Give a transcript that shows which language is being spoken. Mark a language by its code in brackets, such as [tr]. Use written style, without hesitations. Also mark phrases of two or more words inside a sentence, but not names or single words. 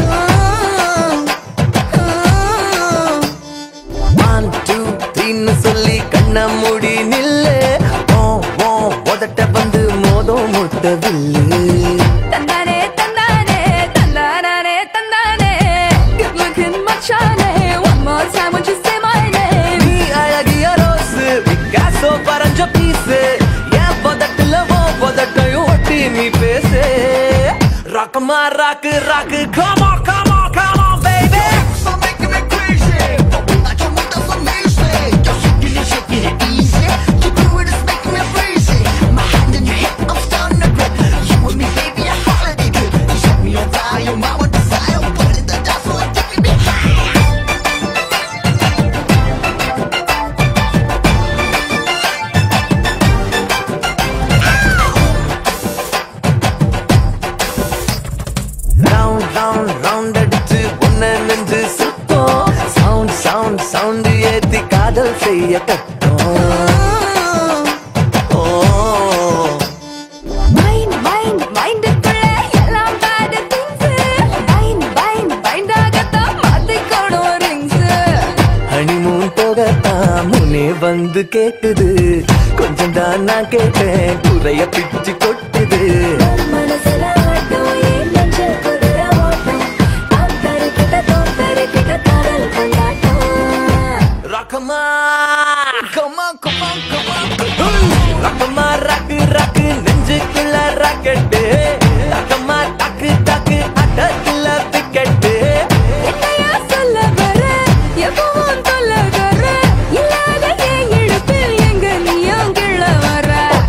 [ta] 1 2 3 சொல்லி கண்ண மூடி நில்லு உதட்ட வந்து மோதம் முட்டவில்லு தந்தானே தந்தானே தந்தானே தந்தானே [en] good looking [ta] மச்சானே [en] one more time would you say my name [ta] நீ அழகிய ரோஸு பிகாசோ பறஞ்ச பீஸு என் பதட்டுல பதட்டையும் ஒட்டி நீ பேசு ரக்கமா ராக்கு ராக்கு [en] come on come on come on baby So making me crazy. I don't want that for me, say. You're shaking it easy. You do it, it's making me crazy. My hand in your hip, I'm starting to grip. You and me, baby, a holiday trip. You set me on fire, my one desire. Put it in the dance floor, taking me high. round round round [ta] அடிச்சு உன்னை நெஞ்சு சுத்தம் [en] sound sound sound [ta] ஏத்தி காதல் செய்ய கட்டும் [en] mind mind [ta] mindக்குள்ள எல்லாம் [en] bad things bind [ta] ஆகத்தான் மாத்திக்கணும் rings ஹனிமூன் போகத்தான் முனே வந்து கேக்குது கொஞ்சம் தான் நான் கேட்டேன் குறைய பிச்சு கொட்டுது மனசுல ஆட்டம் ஏன் நெஞ்சு குதிரை ஓட்டம் தோத்தரிக்கிட்ட காதல் கொண்டாட்டம் ரக்கமா [en] come on come on come on [ta] ரக்கமா ராக்கு ராக்கு நெஞ்சுக்குள்ள ராக்கெட்டு ரக்கமா டாக்கு டாக்கு ஆட்டத்துல விக்கெட்டு என்னையா சொல்ல வர எப்பவும் சொல்ல வர இல்லாத என் இடுப்பில் எங்க நீயும் கிள்ள வர